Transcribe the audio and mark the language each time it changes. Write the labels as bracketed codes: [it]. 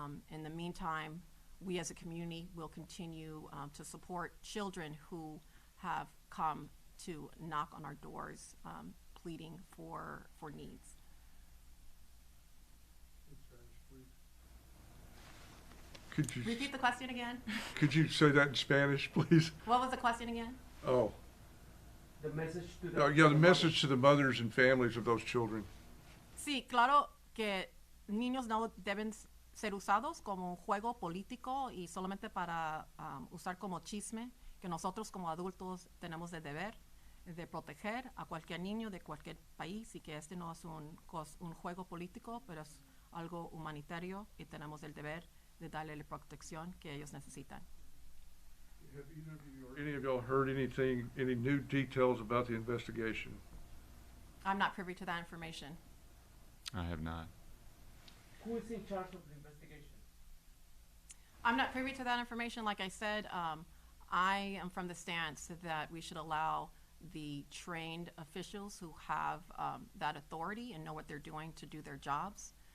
[en] In the meantime, we as a community will continue to support children who have come to knock on our doors, pleading for needs. Could you, Repeat the question again. could you say that in Spanish, please? What was the question again? Oh, The message to the yeah, the message to the mothers and families of those children. [es] Sí, claro que niños no deben ser usados como un juego político y solamente para usar como chisme, que nosotros como adultos tenemos el deber de proteger a cualquier niño de cualquier país y que este no es un juego político, pero es algo humanitario y tenemos el deber de darle la protección que ellos necesitan. [en] Have either of you or any of y'all heard anything, any new details about the investigation? I'm not privy to that information. I have not. Who is in charge of the investigation? I'm not privy to that information. Like I said, I am from the stance that we should allow the trained officials who have that authority and know what they're doing to do their jobs.